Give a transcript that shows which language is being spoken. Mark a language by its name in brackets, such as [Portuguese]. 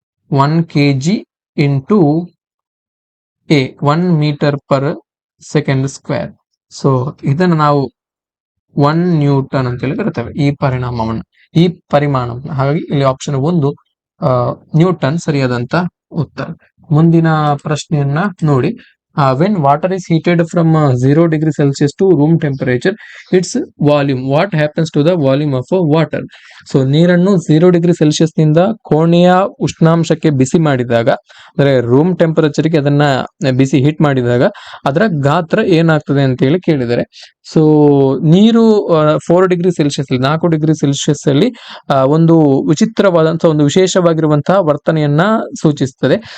[English] 1 kg into A 1 metre per second square. [Kannada] So ಇದನ್ನು ನಾವು 1 Newton ಅಂತೇಳಿ ಕರಿತೇವೆ ಈ ಪರಿಮಾಣವನ್ನು. ಹಾಗಾಗಿ ಇಲ್ಲಿ ಆಪ್ಷನ್ 1 ನ್ಯೂಟನ್ ಸರಿಯಾದಂತ ಉತ್ತರ. ಮುಂದಿನ ಪ್ರಶ್ನೆಯನ್ನ ನೋಡಿ, [English] when water is heated from 0 degree Celsius to room temperature, its volume, what happens to the volume of water? [Kannada] So ನೀರನ್ನು 0 ಡಿಗ್ರಿ ಸೆಲ್ಸಿಯಸ್ ನಿಂದ ಕೋಣೆಯ ಉಷ್ಣಾಂಶಕ್ಕೆ ಬಿಸಿ ಮಾಡಿದಾಗ, ಅಂದ್ರೆ ರೂಮ್ ಟೆಂಪರೇಚರ್ಗೆ ಅದನ್ನ ಬಿಸಿ ಹೀಟ್ ಮಾಡಿದಾಗ ಅದರ ಗಾತ್ರ ಏನಾಗ್ತದೆ ಅಂತ ಹೇಳಿ ಕೇಳಿದರೆ, ಸೊ ನೀರು 4 ಡಿಗ್ರಿ ಸೆಲ್ಸಿಯಸ್ 4 ಡಿಗ್ರಿ ಸೆಲ್ಸಿಯಸ್ ಅಲ್ಲಿ ಒಂದು ವಿಚಿತ್ರವಾದಂತಹ ಒಂದು ವಿಶೇಷವಾಗಿರುವಂತಹ ವರ್ತನೆಯನ್ನ ಸೂಚಿಸುತ್ತದೆ.